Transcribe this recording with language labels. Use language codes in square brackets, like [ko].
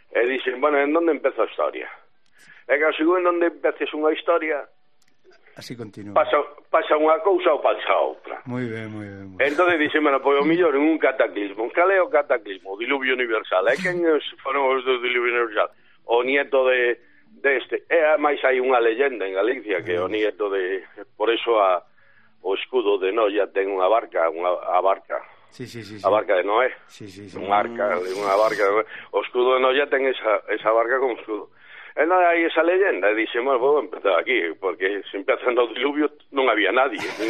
[es] Dicen, bueno, ¿en dónde empezó la historia? En dónde empeces una historia. Así continúa. Pasa una cosa o pasa otra. Muy bien. Entonces dicen, bueno, pues lo mejor en un cataclismo. ¿Cuál es el cataclismo? Diluvio universal. ¿Quiénes fueron los del diluvio universal? [gl] O nieto de deste. E ademais hai unha leyenda en Galicia que o nieto de, por iso a o escudo de Noia ten unha barca. [es] Sí. [gl] A barca de Noé. [es] Sí. [gl] Unha barca. O escudo de Noia ten esa barca como escudo. E nada, hai esa leyenda, e dixen, bueno, vou empezar aquí, porque se empezan o diluvio non había nadie.